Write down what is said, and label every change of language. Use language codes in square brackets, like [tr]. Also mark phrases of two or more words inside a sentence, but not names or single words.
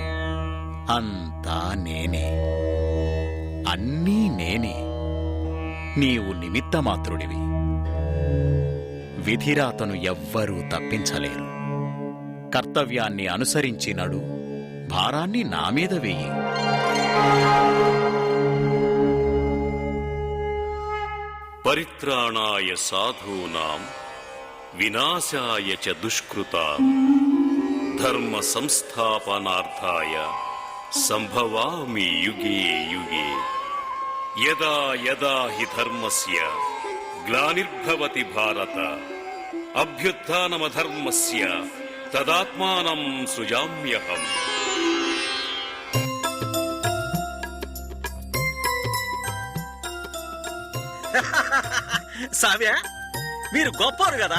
[te] అంతా నేనే, అన్నీ నేనే. నీవు నిమిత్తమాత్రుడివి. విధిరాతను ఎవ్వరూ తప్పించలేరు. కర్తవ్యాన్ని అనుసరించి నడు, భారాన్ని నా మీద వెయ్యి. [sa] పరిత్రాణాయ సాధూనాం వినాశాయ చ దుష్కృతాం ధర్మ సంస్థాపనార్థాయ సంభవామి యుగే యుగే. యదా యదా హి ధర్మస్య గ్లానిర్భవతి భారత అభ్యుత్థానమధర్మస్య తదాత్మానం సృజామ్యహం. [te] సావ్య, మీరు గొప్పరు కదా.